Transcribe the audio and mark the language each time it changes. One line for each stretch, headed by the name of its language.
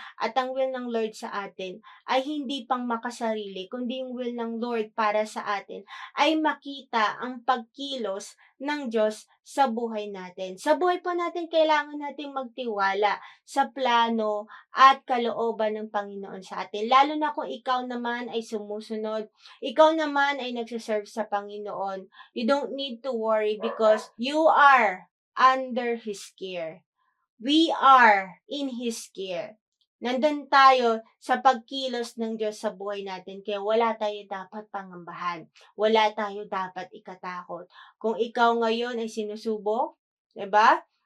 Filipino: At ang will ng Lord sa atin ay hindi pang makasarili, kundi yung will ng Lord para sa atin ay makita ang pagkilos ng Diyos sa buhay natin. Sa buhay po natin, kailangan nating magtiwala sa plano at kalooban ng Panginoon sa atin. Lalo na kung ikaw naman ay sumusunod, ikaw naman ay nagsiserve sa Panginoon.
English: You don't need to worry because you are under His care. We are in His care.
Filipino: Nandun tayo sa pagkilos ng Diyos sa buhay natin, kaya wala tayo dapat pangambahan. Wala tayo dapat ikatakot. Kung ikaw ngayon ay sinusubok, 'di ba?